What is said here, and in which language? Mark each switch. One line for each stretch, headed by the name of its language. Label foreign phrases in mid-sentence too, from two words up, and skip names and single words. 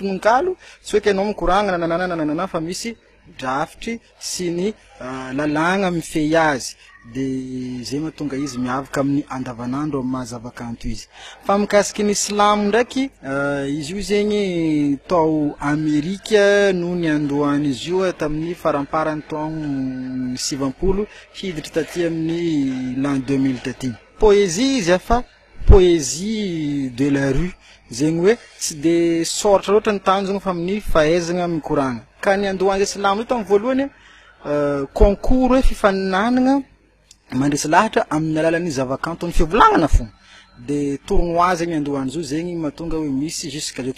Malagasy: tononkalo tsy hoe kenao mikoragna nananana fa misy drafitry sy ny lalagna mifehy azy de zay mahatonga izy miavaka amin'ny andavanandro amin'ny mahazavakanto izy fa mikasiky ny silamo ndraiky izy io zegny tao Amerika no ny andohan'izy io tamin'ny faramparany taogno 70 hiditra taty amin'ny l'an 2000 taty poésie izy fa
French: poésie de la rue
Malagasy: zegny hoe tsy de soratra loatra ny tanjona fa amin'ny fahaizagna mikoragna ka ny andohan'izay silamo io tamin'ny voalohany concours hoe fifaninanagna mandresy lahatra amin'ny alalan'ny zavakanto ny fivolagnana fo de tournoi zegny andohan'izao zegny mahatonga hoe misy jusqu'à zao ty